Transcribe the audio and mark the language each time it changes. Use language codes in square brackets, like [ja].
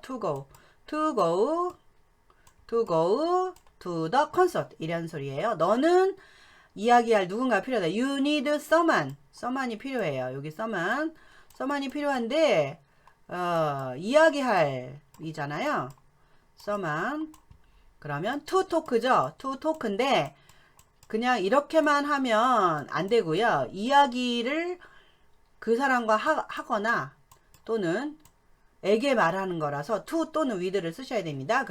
[en] to go to the concert [ko] 이런 소리예요. 너는 이야기할 누군가 필요하다. [en] You need someone [ko] 이 필요해요. 여기 someone이 필요한데 이야기할 이잖아요. someone. 그러면 to talk죠. to talk인데 그냥 이렇게만 하면 안 되고요. 이야기를 그 사람과 하거나 또는 에게 말하는 거라서 to 또는 with를 쓰셔야 됩니다.